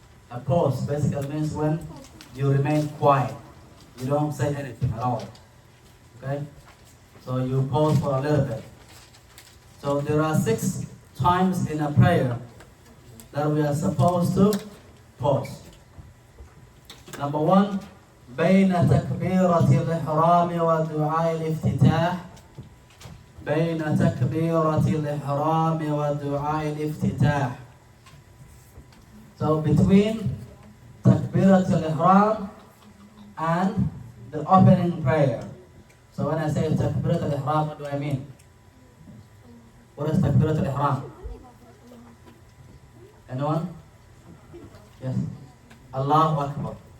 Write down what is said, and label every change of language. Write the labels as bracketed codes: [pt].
[en] A pause basically means when you remain quiet. You don't say anything at all. Okay? So you pause for a little bit. So there are 6 times in a prayer that we are supposed to pause. Number 1, [ar] بين تكبيرة الإحرام ودعاء الافتتاح. بين تكبيرة الإحرام ودعاء الافتتاح. [en] So between takbirat al-ihram and the opening prayer. So when I say takbirat al-ihram, what do I mean? What is takbirat al-ihram? Anyone? Yes. Allahu Akbar.